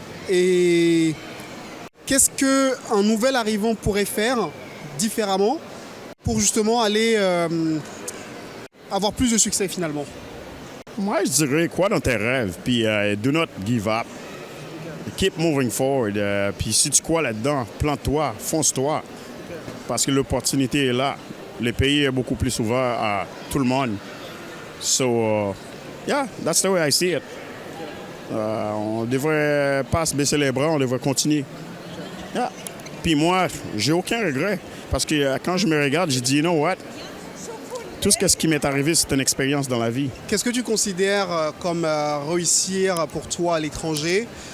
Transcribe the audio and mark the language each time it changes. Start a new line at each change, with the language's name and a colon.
French: Et qu'est-ce qu'un nouvel arrivant pourrait faire différemment pour justement aller avoir plus de succès finalement? Moi, je dirais, crois dans tes rêves, puis
English: do not give up. Keep moving forward.
French: Puis si tu crois là-dedans, plante-toi, fonce-toi. Parce que l'opportunité est là. Le pays est beaucoup plus ouvert à tout le monde.
English: So, yeah, that's the way I see it.
French: On devrait pas se baisser les bras, on devrait continuer.
English: Yeah.
French: Puis moi, j'ai aucun regret. Parce que quand je me regarde, je dis,
English: you know what?
French: Tout ce qui m'est arrivé, c'est une expérience dans la vie. Qu'est-ce que tu considères comme réussir pour toi à l'étranger?